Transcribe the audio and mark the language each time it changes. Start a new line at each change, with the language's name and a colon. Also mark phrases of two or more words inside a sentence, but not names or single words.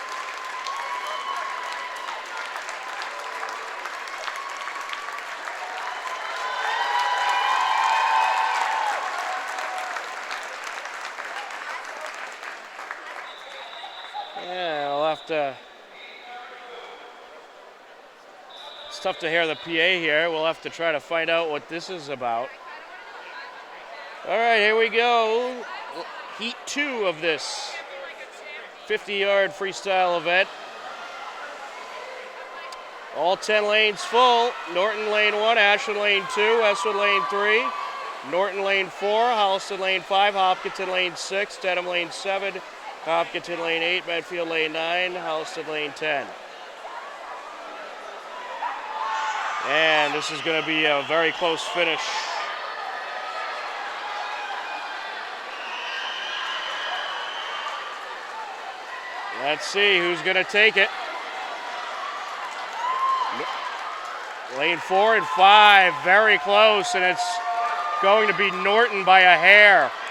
English: Yeah, I'll have to, it's tough to hear the PA here. We'll have to try to find out what this is about. All right, here we go. Heat 2 of this 50-yard freestyle event. All 10 lanes full. Norton lane 1, Ashland lane 2, Westwood lane 3, Norton lane 4, Holliston lane 5, Hopkinton lane 6, Dedham lane 7, Hopkinton lane 8, Medfield lane 9, Holliston lane 10. And this is going to be a very close finish. Let's see who's going to take it. Lane 4 and 5, very close, and it's going to be Norton by a hair.